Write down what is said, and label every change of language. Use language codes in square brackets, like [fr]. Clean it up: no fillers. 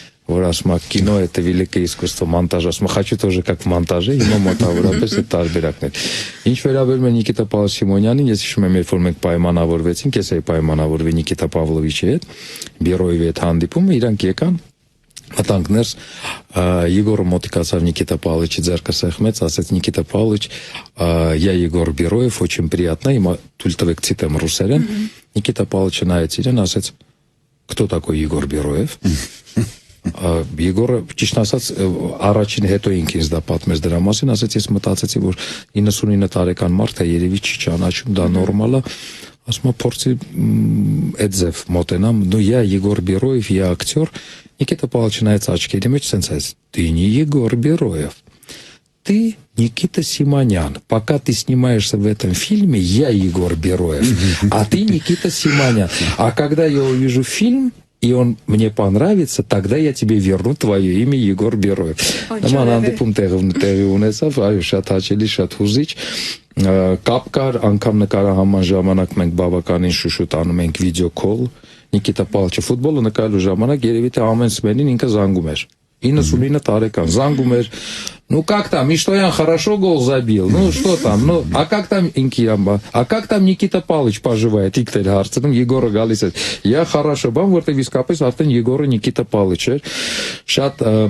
[hy] որ ասում է կինո [ru] это великое искусство монтажа, [hy] ասում է [ru] хочу тоже как в монтаже, [hy] հիմա մոտավորապես այդ տարբերակն է։ Ինչ վերաբերում է Նիկիտա Սիմոնյանին, ես հիշում եմ, երբ որ մենք պայմանավորվեցինք, ես էի պայմանավորվել Նիկիտա Պավլովիչի հետ, Բերոևի հետ հանդիպումը, իրանք եկան, մտանք ներս, Եգորը մոտիկացավ Նիկիտա Պավլովիչի ձեռքը սեղմեց, ասեց Նիկիտա Պավլովիչ, [ru] я Егор Бероев, очень приятно, [hy] հիմա թույլ տվեք ցիտեմ ռուսերեն, Նիկիտա Պավլովիչը նայեց իրեն, ասեց, [ru] кто такой Егор Бероев? [hy] Եգորը ճիշտ ասած առաջին հետո ինքն ինձ դա պատմեց դրա մասին, ասեց ես մտածեցի որ 99 տարեկան մարդ է երևի չի ճանաչում, դա նորմալ է, ասում եմ փորձի այդ ձև մոտենամ, [ru] ну я Егор Бероев, я актер, Никита Павлович [hy] նայեց աչքերի մեջ սենց ասեց, [ru] ты не Егор Бероев, ты Никита Симонян, пока ты снимаешься в этом фильме, я Егор Бероев, а ты Никита Симонян, а когда я увижу фильм и он мне понравится, тогда я тебе верну твое имя Егор Бероев. [hy] Նման հանդիպում տեղի ունեցավ, այո, շատ հաճելի, շատ հուզիչ։ Կապ կար, անգամ նկարահանման ժամանակ մենք բավականին շուշուտ անում ենք վիդեոքոլ։ Նիկիտա Պավլովիչը ֆուտբոլը նկարելու ժամանակ երևի թե ամեն սմենին ինքը զանգում էր։ 99 տարեկան զանգում էր, [ru] ну как там, Миштоян хорошо гол забил, ну что там, ну а как там Инкиямба, а как там Никита Павлович поживает, [hy] իքտել հարցնում Եգորը գալիս է, [ru] я хорошо, [hy] բան որտեղ իսկապես արդեն Եգորը Նիկիտա Պավլովիչ էր, շատ